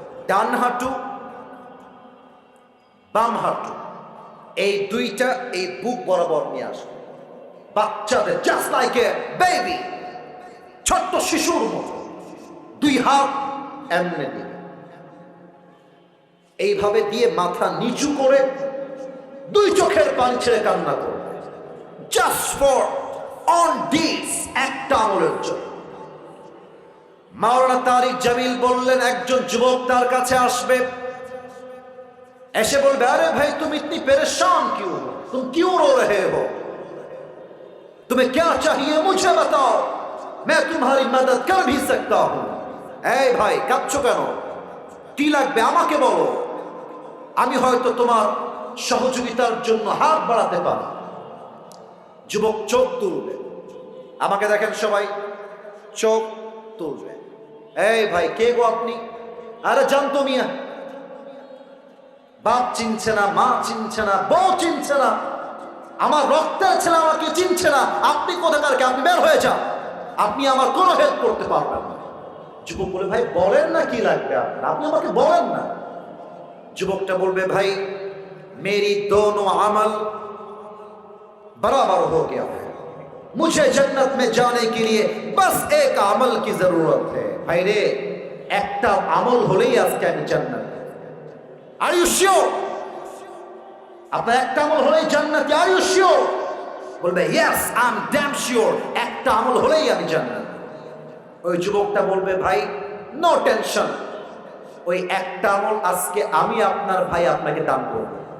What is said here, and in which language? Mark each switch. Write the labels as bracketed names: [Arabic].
[Bangla] ডান হাঁটু বাম হাঁটু এই দুইটা এই বুক বরাবর নিয়ে আসবে, বাচ্চাদের [English] just like a baby, [Bangla] ছোট্ট শিশুর মতো দুই হাত এমনি দিবে, এইভাবে দিয়ে মাথা নিচু করে দুই চোখের পানি ছেড়ে কান্না করবে, [English] just for on this [Bangla] একটা আমলের জন্য। মাওলানা তারিক জামিল বললেন একজন যুবক তার কাছে আসবে, এসে বলবে আরে ভাই [Hindi] तुम इतनी परेशान क्यों हो, तुम क्यों रो रहे हो, तुम्हें क्या चाहिए मुझे बताओ, मैं तुम्हारी मदद कर भी सकता हूं। [Bangla] এই ভাই কাঁদছো কেন, কি লাগবে আমাকে বলো, আমি হয়তো তোমার সহযোগিতার জন্য হাত বাড়াতে পারি। যুবক চোখ তুলবে, আমাকে দেখেন সবাই, চোখ তুলবে। এই ভাই কে গো আপনি? আরে জানতো মিয়া, বাপ চিনছে না, মা চিনছে না, বউ চিনছে না, আমার রক্তের ছেলে আমাকে চিনছে না, আপনি কোথাকার কে, আপনি বের হয়ে যান, আপনি আমার কোনো হেল্প করতে পারবেন না। যুবক বলে ভাই বলেন না কি লাগবে আপনার, আপনি আমাকে বলেন না। যুবকটা বলবে ভাই [Hindi] मेरी दोनों अमल बराबर हो गया है, मुझे जन्नत में जाने के लिए बस एक अमल की जरूरत है। भाई रे [Bangla] একটা আমল হলেই আজকে আমি জান্নাত। [English] Are you sure? [Bangla] আপনার একটা আমল হলেই জান্নাতি, [English] Are you sure? [Bangla] বলবে [English] yes I am damn sure, [Bangla] একটা আমল হলেই আমি জান্নাত। ওই যুবকটা বলবে ভাই নো টেনশন, ওই একটা আমল আজকে আমি আপনার ভাই আপনাকে দান করব।